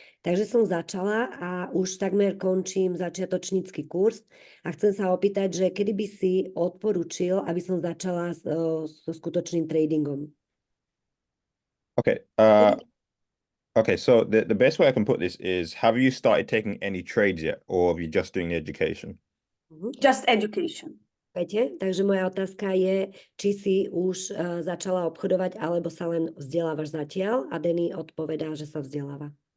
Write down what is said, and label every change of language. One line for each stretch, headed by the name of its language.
Slovak: Takže som začala a už takmer končím začiatočnícky kurz a chcem sa opýtať, že kedy by si odporučil, aby som začala so skutočným tradingom.
English: Okay. Okay, so the best way I can put this is, have you started taking any trades yet, or are you just doing the education? Just education.
Slovak: Viete? Takže moja otázka je, či si už začala obchodovať, alebo sa len vzdelávaš zatiaľ, a Denny odpovedá, že sa vzdeláva.